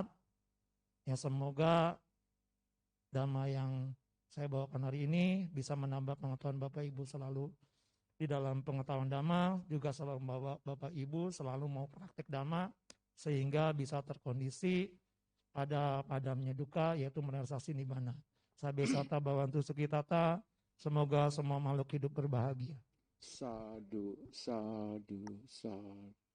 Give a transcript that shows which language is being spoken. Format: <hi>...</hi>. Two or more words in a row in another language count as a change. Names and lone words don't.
<id>Ya, semoga dhamma yang saya bawakan hari ini bisa menambah pengetahuan Bapak Ibu selalu di dalam pengetahuan dhamma, juga selalu membawa Bapak Ibu selalu mau praktek dhamma, sehingga bisa terkondisi pada padamnya duka, yaitu merealisasi nibbana.</id> <pi>Sabesata bawantu sukitata,</pi> <id>semoga semua makhluk hidup berbahagia.</id> <pi>Sadu, sadu, sadu.</pi>